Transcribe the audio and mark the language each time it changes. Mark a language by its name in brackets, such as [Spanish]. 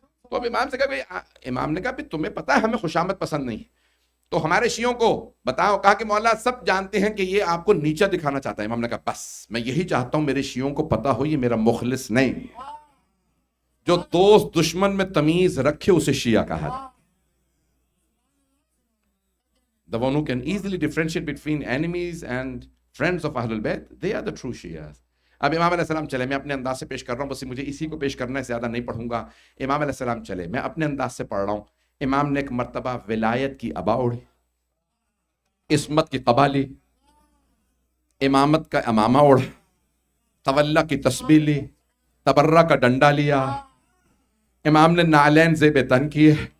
[Urdu] تو اب امام سے کہا, امام نے کہا تمہیں پتا ہے ہمیں خوش آمد پسند نہیں, تو ہمارے شیعوں کو بتاؤ. کہا کہ مولا سب جانتے ہیں کہ یہ آپ کو نیچا دکھانا چاہتا ہے. امام نے کہا بس میں یہی چاہتا ہوں میرے شیعوں کو پتا ہو یہ میرا مخلص نہیں, جو دوست دشمن میں تمیز رکھے اسے شیعہ کہا جائے. [English] The one who can easily differentiate between enemies and friends of Ahlul Bayt, they are the true Shias. [Urdu] اب امام علیہ السلام چلے, میں اپنے انداز سے پیش کر رہا ہوں, بس مجھے اسی کو پیش کرنا ہے, زیادہ نہیں پڑھوں گا. امام علیہ السلام چلے, میں اپنے انداز سے پڑھ رہا ہوں. امام نے ایک مرتبہ ولایت کی ابا اوڑھی, عصمت کی قبا لی, امامت کا امامہ اوڑھا, تولا کی تسبیح لی, تبرہ کا ڈنڈا لیا, امام نے نعلین زیب تن کیے.